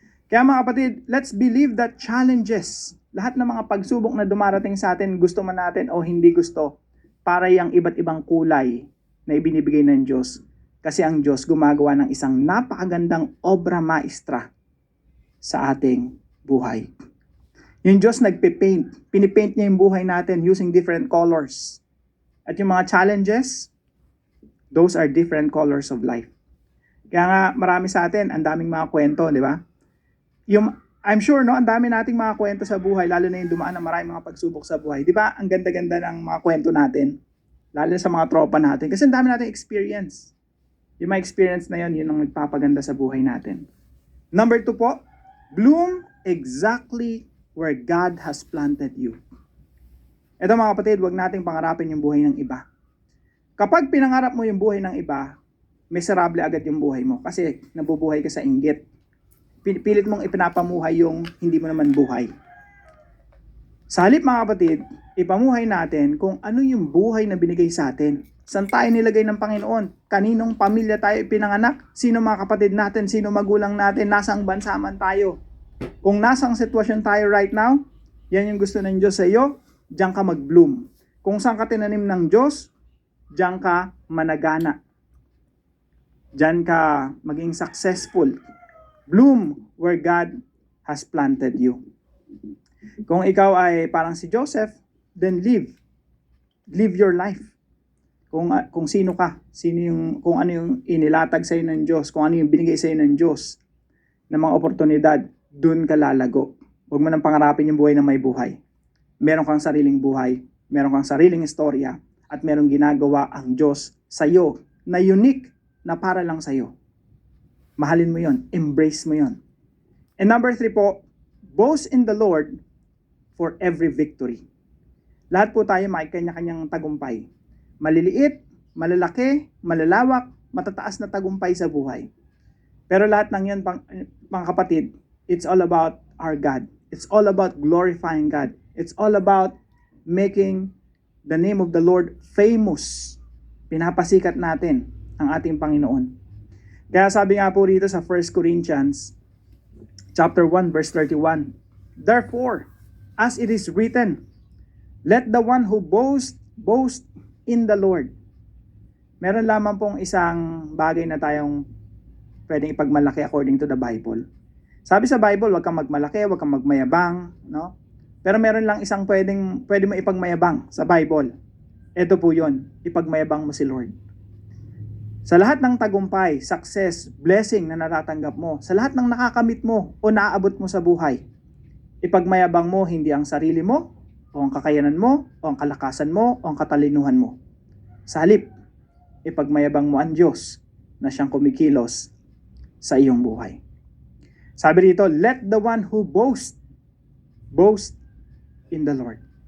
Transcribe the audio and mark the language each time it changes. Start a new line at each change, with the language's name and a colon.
Filipino: Kaya mga kapatid,
English: let's believe that challenges,
Filipino: lahat ng mga pagsubok na dumarating sa atin, gusto man natin o hindi gusto, para yung iba't ibang kulay na ibinibigay ng Diyos. Kasi ang Diyos gumagawa ng isang napakagandang obra maestra sa ating buhay. Yung Diyos nagpipaint, pinipaint niya yung buhay natin using different colors. At yung mga
English: challenges, those are different colors of life.
Filipino: Kaya nga marami sa atin, ang daming mga kwento, di ba?
English: I'm sure,
Filipino: no, ang dami nating mga kwento sa buhay, lalo na yung dumaan na maraming mga pagsubok sa buhay. Di ba? Ang ganda-ganda ng mga kwento natin, lalo sa mga tropa natin. Kasi ang dami nating experience. Yung mga experience na yun ang nagpapaganda sa buhay natin.
English: Number 2 po, bloom exactly where God has planted you.
Filipino: Ito mga kapatid, huwag nating pangarapin yung buhay ng iba. Kapag pinangarap mo yung buhay ng iba, miserable agad yung buhay mo kasi nabubuhay ka sa inggit. Pilit mong ipinapamuhay yung hindi mo naman buhay. Sa halip mga kapatid, ipamuhay natin kung ano yung buhay na binigay sa atin. Saan tayo nilagay ng Panginoon? Kaninong pamilya tayo pinanganak? Sino mga kapatid natin? Sino magulang natin? Nasang bansa man tayo? Kung nasang sitwasyon tayo
English: right now,
Filipino: yan yung gusto ng Diyos sa iyo, diyan ka mag-bloom. Kung saan ka tinanim ng Diyos, diyan ka managana. Diyan ka maging successful.
English: Bloom where God has planted you.
Filipino: Kung ikaw ay parang si Joseph,
English: then live. Live your life.
Filipino: Kung sino ka, kung ano yung inilatag sa iyo ng Diyos, kung ano yung binigay sa iyo ng Diyos na mga oportunidad, dun ka lalago. Huwag mo nang pangarapin yung buhay na may buhay. Meron kang sariling buhay, meron kang sariling istorya, at merong ginagawa ang Diyos sa iyo na unique, na para lang sa iyo. Mahalin mo yon, embrace mo yon.
English: And number 3 po, boast in the Lord for every victory.
Filipino: Lahat po tayo may kanya-kanyang tagumpay. Maliliit, malalaki, malalawak, matataas na tagumpay sa buhay. Pero lahat ng yan, mga kapatid,
English: it's all about our God. It's all about glorifying God. It's all about making the name of the Lord famous.
Filipino: Pinapasikat natin ang ating Panginoon. Kaya sabi nga po rito sa
English: 1 Corinthians chapter 1 verse 31, therefore, as it is written, let the one who boast in the Lord.
Filipino: Meron lamang pong isang bagay na tayong pwedeng ipagmalaki
English: according to the Bible.
Filipino: Sabi sa Bible, huwag kang magmalaki, huwag kang magmayabang, no? Pero meron lang isang pwede mo ipagmayabang sa Bible. Ito po 'yon, ipagmayabang mo si Lord. Sa lahat ng tagumpay, success, blessing na natatanggap mo, sa lahat ng nakakamit mo o naaabot mo sa buhay, ipagmayabang mo hindi ang sarili mo, o ang kakayanan mo, o ang kalakasan mo, o ang katalinuhan mo. Sa halip, ipagmayabang mo ang Diyos na siyang kumikilos sa iyong buhay. Sabi rito,
English: let the one who boast in the Lord.